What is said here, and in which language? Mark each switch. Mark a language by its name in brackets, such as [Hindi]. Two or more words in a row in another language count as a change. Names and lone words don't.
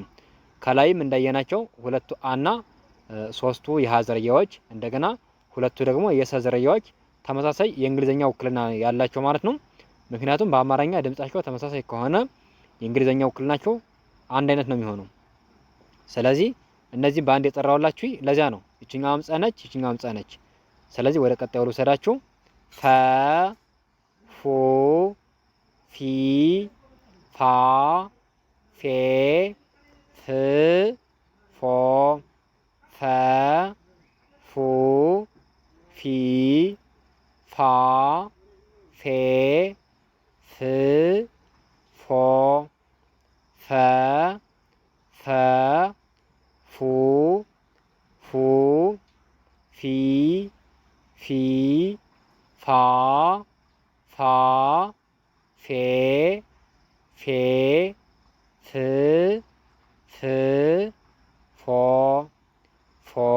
[Amharic] ከላይም እንዳየናቸው ሁለቱ አና ሶስቱ የሀ ዝርያዎች እንደገና ሁለቱ ደግሞ የሰ ዝርያዎች ተመሳሳይ የእንግሊዘኛ ውክልና ያላቸው ማለት ነው። ምክንያቱም በአማርኛ ድምጻቸው ተመሳሳይ ከሆነ የእንግሊዘኛ ውክልናቸው አንድ አይነት ነው የሚሆነው። ስለዚህ እነዚህ በአንድ የጠራውላችሁ ለዚያ ነው። ይችኛዋም ጸ ነች፣ ይችኛዋም ጸ ነች። ስለዚህ ወደ ቀጣዩ ልውሰዳችሁ። ፈ ፉ ፊ ፋ ፌ ፍ ፎ ፈ ፉ ፊ ፋ ፌ ፍ ፎ ፈ ፈ ፉ ፉ ፊ ፊ ፋ ፋ ፌ ፌ ፍ ፍ ፎ ፎ